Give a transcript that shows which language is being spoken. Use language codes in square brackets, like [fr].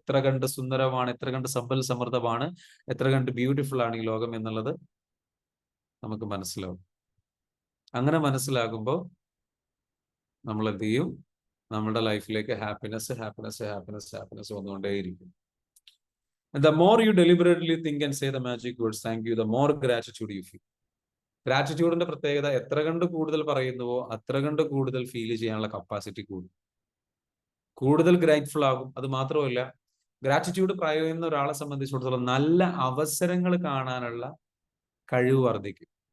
[ml] എത്ര കണ്ട് സുന്ദരമാണ്, എത്ര കണ്ട് സമ്പൽ സമൃദ്ധമാണ്, എത്ര കണ്ട് ബ്യൂട്ടിഫുൾ ആണ് ഈ ലോകം എന്നുള്ളത് നമുക്ക് മനസ്സിലാവും. അങ്ങനെ മനസ്സിലാകുമ്പോൾ നമ്മൾ എന്ത് ചെയ്യും? നമ്മുടെ ലൈഫിലേക്ക് ഹാപ്പിനെസ് ഹാപ്പിനെസ് ഹാപ്പിനെസ് ഹാപ്പിനെസ് വന്നുകൊണ്ടേയിരിക്കും. [en] The more you deliberately think and say the magic words thank you, the more gratitude you feel. [ml] ഗ്രാറ്റിറ്റ്യൂഡിന്റെ പ്രത്യേകത, എത്ര കണ്ട് കൂടുതൽ പറയുന്നുവോ അത്ര കണ്ട് കൂടുതൽ ഫീൽ ചെയ്യാനുള്ള കപ്പാസിറ്റി കൂടും, കൂടുതൽ ഗ്രേറ്റ്ഫുൾ ആകും. അത് മാത്രമല്ല, ഗ്രാറ്റിറ്റ്യൂഡ് പറയുന്ന ഒരാളെ സംബന്ധിച്ചിടത്തോളം നല്ല അവസരങ്ങൾ കാണാനുള്ള കഴിവ് വർദ്ധിക്കും.